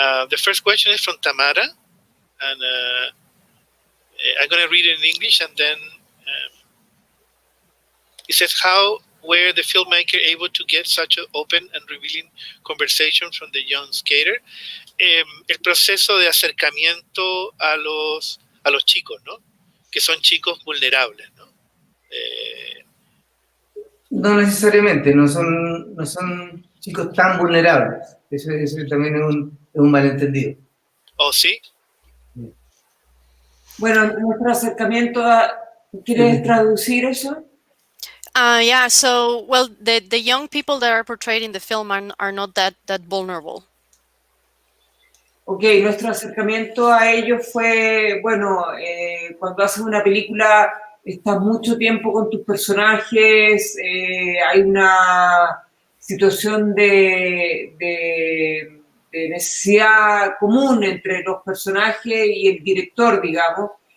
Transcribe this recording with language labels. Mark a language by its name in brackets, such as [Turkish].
[English] The first question is from Tamara, and I'm going to read it in English, and then it says, how were the filmmaker able to get such an open and revealing conversation from the young skater? [Spanish] El proceso de acercamiento a los chicos, ¿no? Que son chicos vulnerables, ¿no? No necesariamente, no son chicos tan vulnerables. Eso también es un malentendido. ¿Oh, sí? Bueno, nuestro acercamiento a... ¿Quieres traducir eso? [English] Yeah, so, well, the young people that are portrayed in the film are not that vulnerable. [Spanish] Ok, nuestro acercamiento a ellos fue, bueno, cuando haces una película, estás mucho tiempo con tus personajes, hay una situación de necesidad común entre los personajes y el director, digamos.